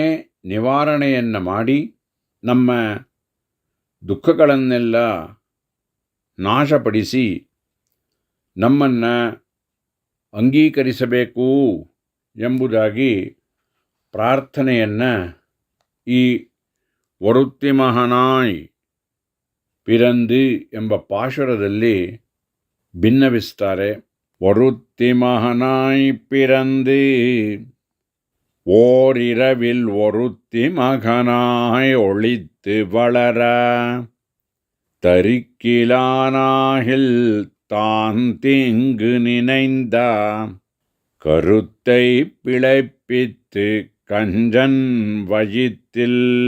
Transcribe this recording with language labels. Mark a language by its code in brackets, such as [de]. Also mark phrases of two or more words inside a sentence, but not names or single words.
[kn] ನಿವಾರಣೆಯನ್ನು ಮಾಡಿ ನಮ್ಮ ದುಃಖಗಳನ್ನೆಲ್ಲ ನಾಶಪಡಿಸಿ ನಮ್ಮನ್ನು ಅಂಗೀಕರಿಸಬೇಕು ಎಂಬುದಾಗಿ ಪ್ರಾರ್ಥನೆಯನ್ನು ಈ [ta] ஒருத்தி மகனாய் பிறந்து [kn] ಎಂಬ ಪಾಶುರದಲ್ಲಿ ಭಿನ್ನವಿಸ್ತಾರೆ. [ta] ஒருத்தி மகனாய் பிறந்து ஓரிரவில் ஒருத்தி மகனாய் ஒளித்து வளர தரிக்கிலானாகில் தான் தீங்கு நினைந்த கருத்தை பிழைப்பித்து கஞ்சன் வயிற்றில்